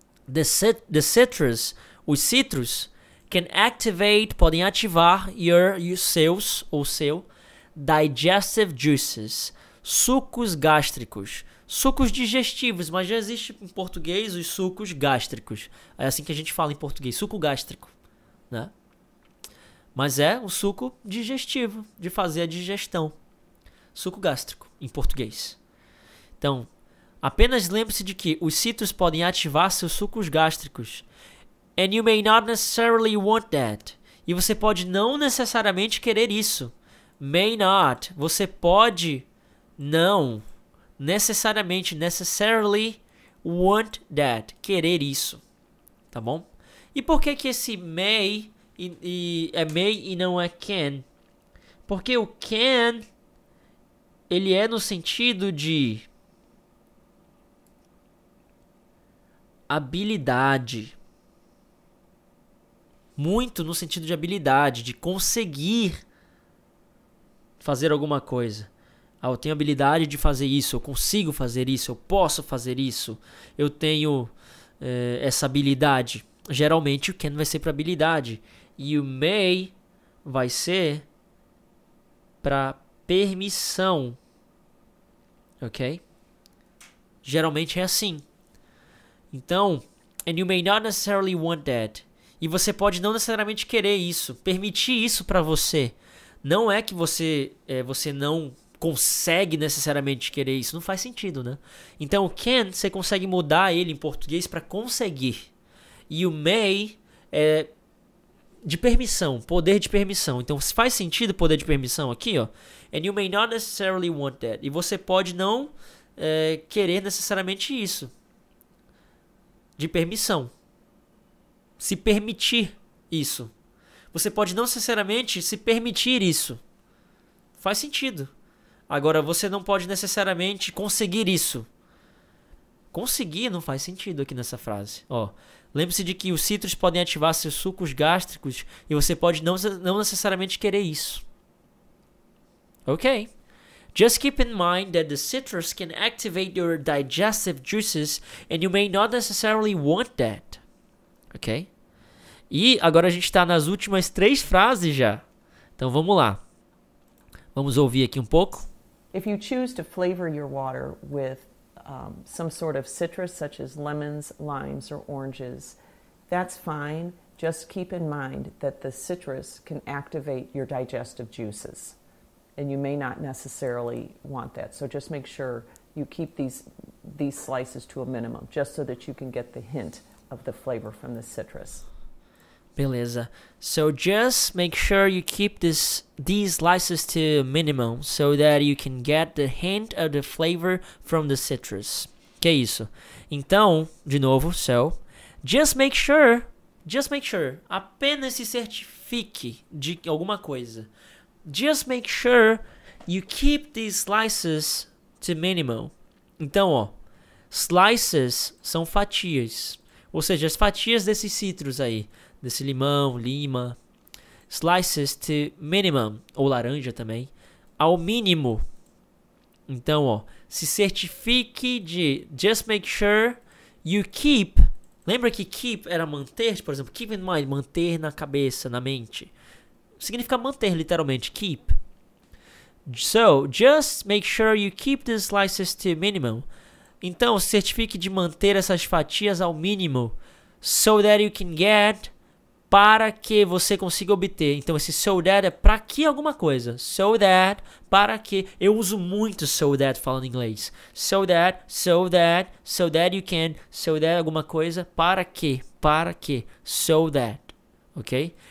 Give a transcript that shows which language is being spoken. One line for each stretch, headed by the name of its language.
English: The citrus.
Portuguese: Os citros
English: can activate,
Portuguese: podem ativar os seus ou seu
English: digestive juices,
Portuguese: sucos gástricos, sucos digestivos, mas já existe em português os sucos gástricos. É assim que a gente fala em português, suco gástrico, né? Mas é um suco digestivo, de fazer a digestão. Suco gástrico, em português. Então, apenas lembre-se de que os cítricos podem ativar seus sucos gástricos.
English: And you may not necessarily want that.
Portuguese: E você pode não necessariamente querer isso.
English: May not.
Portuguese: Você pode não
English: necessarily want that.
Portuguese: Querer isso. Tá bom? E por que esse may é may e não é can? Porque o can, ele é no sentido de habilidade. Muito no sentido de habilidade, de conseguir fazer alguma coisa. Eu tenho habilidade de fazer isso, eu consigo fazer isso, eu posso fazer isso, eu tenho essa habilidade. Geralmente o can vai ser para habilidade e o may vai ser para permissão, ok? Geralmente é assim. Então,
English: and you may not necessarily want that.
Portuguese: E você pode não necessariamente querer isso, permitir isso para você. Não é que você não consegue necessariamente querer isso, não faz sentido, né? Então o can, você consegue mudar ele em português para conseguir. E o may é de permissão, poder de permissão. Então faz sentido poder de permissão aqui, ó.
English: And you may not necessarily want that.
Portuguese: E você pode não querer necessariamente isso. De permissão. Se permitir isso. Você pode não necessariamente se permitir isso. Faz sentido. Agora, você não pode necessariamente conseguir isso. Conseguir não faz sentido aqui nessa frase. Ó, lembre-se de que os cítricos podem ativar seus sucos gástricos e você pode não necessariamente querer isso. Ok.
English: Just keep in mind that the citrus can activate your digestive juices and you may not necessarily want that.
Portuguese: Ok? E agora a gente está nas últimas 3 frases já. Então vamos lá. Vamos ouvir aqui um pouco.
English: If you choose to flavor your water with some sort of citrus, such as lemons, limes, or oranges, that's fine. Just keep in mind that the citrus can activate your digestive juices. And you may not necessarily want that. So just make sure you keep these slices to a minimum, just so that you can get the hint of the flavor from the citrus.
Portuguese: Beleza.
English: So just make sure you keep these slices to minimum so that you can get the hint of the flavor from the citrus.
Portuguese: Que é isso? Então, de novo,
English: so just make sure,
Portuguese: apenas se certifique de alguma coisa.
English: Just make sure you keep these slices to minimum.
Portuguese: Então, ó, slices são fatias. Ou seja, as fatias desses citros aí. Desse limão, lima.
English: Slices to minimum.
Portuguese: Ou laranja também. Ao mínimo. Então, ó. Se certifique de...
English: Just make sure you keep.
Portuguese: Lembra que keep era manter? Por exemplo,
English: keep in mind.
Portuguese: Manter na cabeça, na mente. Significa manter, literalmente. Keep.
English: So, just make sure you keep the slices to minimum.
Portuguese: Então, certifique de manter essas fatias ao mínimo.
English: So that you can get...
Portuguese: Para que você consiga obter. Então, esse so that é para que alguma coisa. So that, para que. Eu uso muito so that falando inglês.
English: So that you can. So that
Portuguese: alguma coisa. Para que.
English: So that. Ok?